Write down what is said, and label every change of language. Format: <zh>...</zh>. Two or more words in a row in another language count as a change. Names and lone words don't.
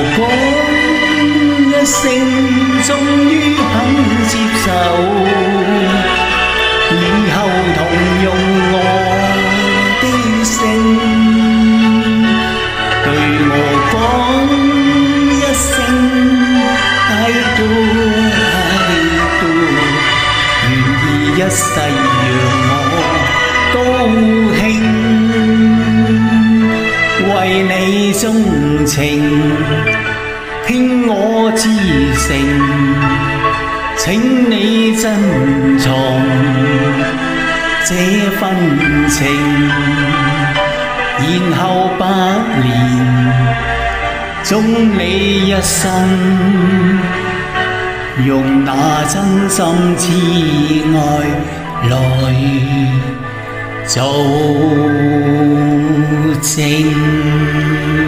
<yue>讲一声，终于肯接受，以後同用我的姓，對我講一聲</yue> <en>I do I do，</en> <yue>願意一世讓我高興，為你鐘情，傾我至誠，請你珍藏這份情，然後百年終你一生，用那真心痴愛來做證。</yue>